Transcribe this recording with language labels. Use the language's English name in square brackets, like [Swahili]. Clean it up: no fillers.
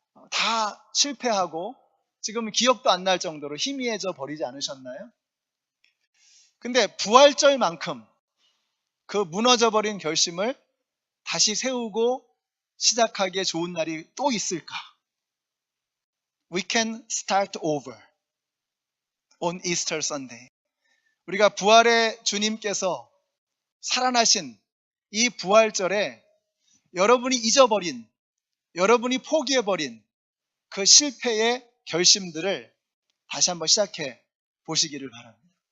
[Korean] 다 실패하고 지금 기억도 안 날 정도로 희미해져 버리지 않으셨나요? 근데 부활절만큼 그 무너져버린 결심을 다시 세우고 시작하기에 좋은 날이 또 있을까? [English] We can start over on Easter Sunday. [Korean] 우리가 부활의 주님께서 살아나신 이 부활절에 여러분이 잊어버린, 여러분이 포기해버린 그 실패의 결심들을 다시 한번 시작해 보시기를 바랍니다.